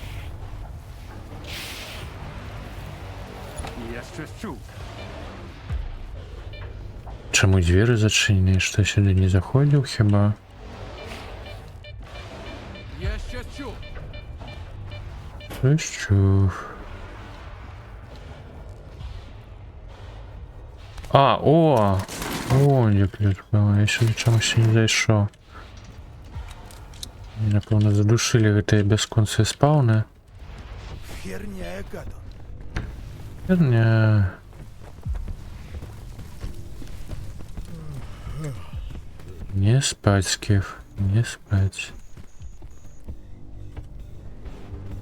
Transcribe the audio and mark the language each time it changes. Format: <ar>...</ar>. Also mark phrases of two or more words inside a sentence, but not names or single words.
<uk>Я щось чув.</uk> <be>Чаму дзверы зачыненыя, што сюды не заходзіў хіба?</be> <uk>Я щось чув. Щось чув. А, о! О, де ключ був, я сюди чомусь не зайшов.</uk> <be>Меня, напевно, задушили гэтыя бясконцыя спаўны.</be> <ru>Херня. Не спать, Скиф, не спать.</ru>